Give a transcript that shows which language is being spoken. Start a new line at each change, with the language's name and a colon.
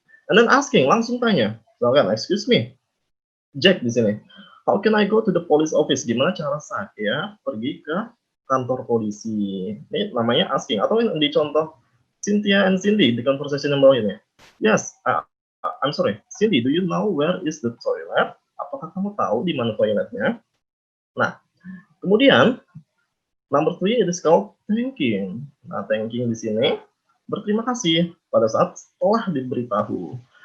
English: And then asking,
Indonesian: langsung tanya. Misalkan,
English: excuse me,
Indonesian: Jack di sini.
English: How can I go to the police office?
Indonesian: Gimana cara saya pergi ke kantor polisi? Ini namanya asking. Atau di contoh Cynthia and Cindy di conversation yang bawah ini.
English: Yes, I'm sorry, Cindy, do you know where is the toilet?
Indonesian: Apakah kamu tahu di mana toiletnya?
English: Nah, kemudian number 3 it is called thanking.
Indonesian: Nah, thanking di sini berterima kasih pada saat setelah diberitahu.